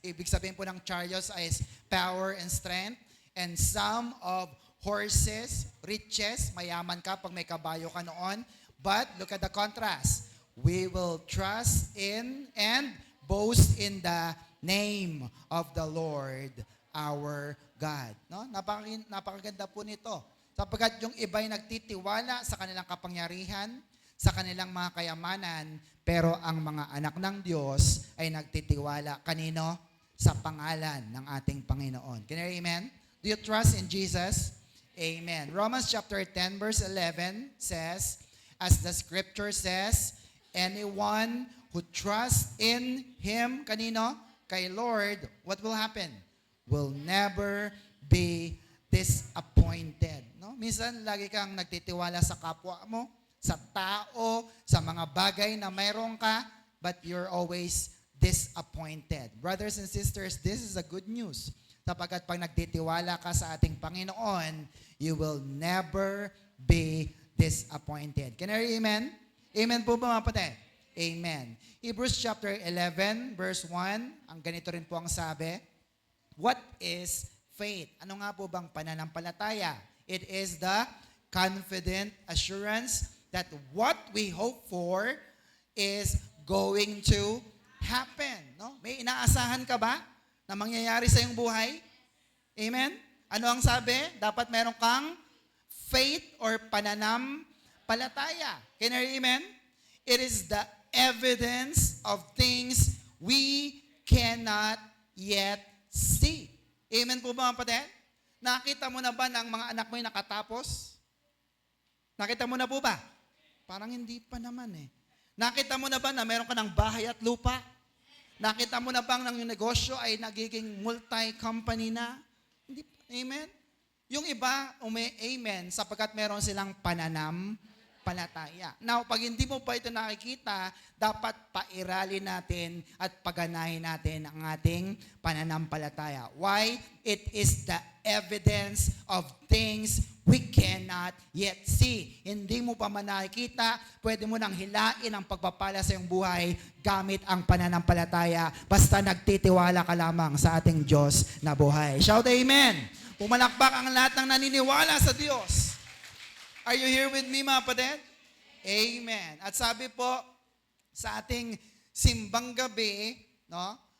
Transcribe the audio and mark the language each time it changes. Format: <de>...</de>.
<tl>Ibig sabihin po ng chariots</tl> <en>is power and strength. And some of horses, riches,</en> <tl>mayaman ka pag may kabayo ka noon.</tl> <en>But look at the contrast. We will trust in and boast in the name of the Lord our God.</en> <tl>No? Napakaganda po nito. Sapagkat yung iba'y nagtitiwala sa kanilang kapangyarihan, sa kanilang mga kayamanan, pero ang mga anak ng Diyos ay nagtitiwala kanino? Sa pangalan ng ating Panginoon.</tl> <en>Can you amen? Do you trust in Jesus? Amen. Romans chapter 10 verse 11 says, as the scripture says, anyone who trusts in Him,</en> <tl>kanino? Kay Lord,</tl> <en>what will happen? will never be disappointed. No?</en> <tl>Minsan, lagi kang nagtitiwala sa kapwa mo, sa tao, sa mga bagay na mayroon ka,</tl> <en>but you're always disappointed. Brothers and sisters, this is a good news.</en> <tl>Sapagkat pag nagtitiwala ka sa ating Panginoon,</tl> <en>you will never be disappointed. Can I hear amen?</en> <tl>Amen po ba mga kapatid? Amen. Hebrews chapter 11, verse 1, ang ganito rin po ang sabi,</tl> <en>what is faith?</en> <tl>Ano nga po bang pananampalataya?</tl> <en>It is the confident assurance that what we hope for is going to happen. No?</en> <tl>May inaasahan ka ba na mangyayari sa iyong buhay? Amen? Ano ang sabi? Dapat meron kang faith or pananampalataya.</tl> <en>Can I hear amen? It is the evidence of things we cannot yet see.</en> <tl>Amen po ba mga kapatid? Nakita mo na ba na ang mga anak mo yung nakatapos? Nakita mo na po ba? Parang hindi pa naman eh. Nakita mo na ba na meron ka ng bahay at lupa? Nakita mo na bang yung negosyo ay nagiging multi-company na? Hindi pa. Amen? Yung iba, amen, sapagkat meron silang pananampalataya. Now, pag hindi mo pa ito nakikita, dapat pairalin natin at paganahin natin ang ating pananampalataya. Why?</tl> <en>It is the evidence of things we cannot yet see.</en> <tl>Hindi mo pa man nakikita, pwede mo nang hilain ang pagpapala sa iyong buhay gamit ang pananampalataya. Basta nagtitiwala ka lamang sa ating Diyos na buhay.</tl> <en>Shout amen!</en> <tl>Pumalakpak ang lahat ng naniniwala sa Diyos.</tl> <en>Are you here with me,</en> <tl>mga kapatid? Amen. At sabi po, sa ating simbang gabi, no?</tl>